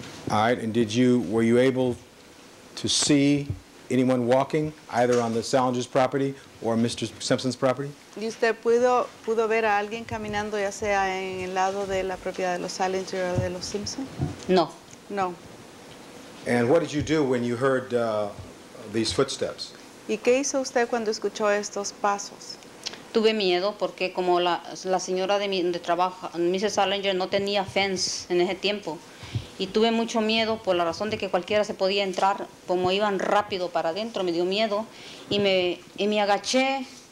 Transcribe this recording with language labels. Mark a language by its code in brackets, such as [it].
[en] All right, and were you able to see anyone walking either on the Salinger's property or Mr. Simpson's property? [es] ¿Y usted pudo ver a alguien caminando, ya sea en el lado de la propiedad de los Salinger o de los Simpson? No. [en] No. And what did you do when you heard these footsteps? [es] ¿Y qué hizo usted cuando escuchó estos pasos? Tuve miedo porque como la señora de trabajo, Mrs. Salinger, no tenía fence en ese tiempo. Y tuve mucho miedo por la razón de que cualquiera se podía entrar, como iban rápido para adentro, me dio miedo. Y me agaché